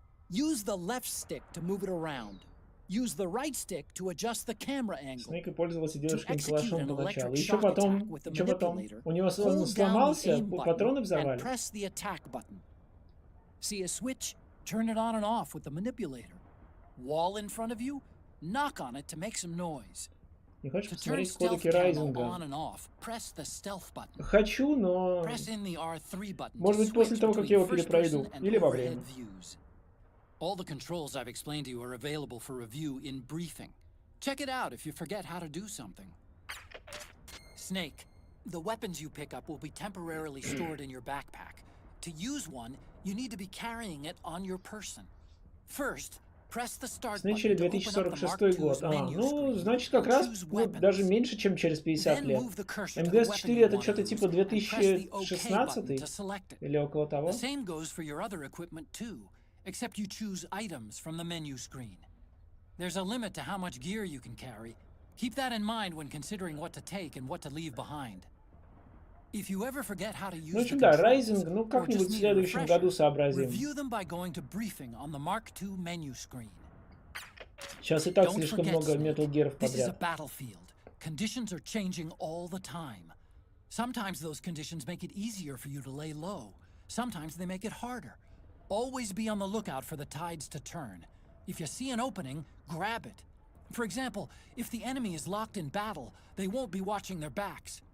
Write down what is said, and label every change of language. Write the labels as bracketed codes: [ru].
[en] Use the left stick to move it around. Use the right stick to adjust the camera angle. [ru] Снейк пользовался девушкой калашом поначалу. Еще потом, что потом? У него он сломался, патроны взорвали. [en] Press the attack button. See a switch? Turn it on and off with the manipulator. Wall in front of you? Knock on it to make some noise. [ru] Не хочешь посмотреть кодеки Райзинга? Хочу, но... Может быть, после того, как я его перепройду. Или во время. [en] All the controls I've explained to you are available for review in briefing. Check it out if you forget how to do something. Snake, the weapons you pick up will be temporarily stored in your backpack. To use one, you need to be carrying it on your person. First, [ru] Снэчери 2046 год. Ну, значит, как раз даже меньше, чем через 50 лет. МГС-4 это что-то типа 2016 или около того. [en] Except you choose items from the menu screen. There's a limit to how much gear you can carry. Keep that in mind when considering what to take and what to leave behind. If you ever forget how to use the controls, [ru] Райзинг, ну как-нибудь в следующем году сообразим. [en] Review them by going to briefing on the Mark II menu screen. [ru] Сейчас и так слишком много Metal Gear'ов подряд. [en] This is a battlefield. Conditions are changing all the time. Sometimes those conditions make it easier for you to lay low. Sometimes they make it harder. Always be on the lookout for the tides to turn. If you see an opening, grab it. For example, if the enemy is locked in battle, they won't be watching their backs.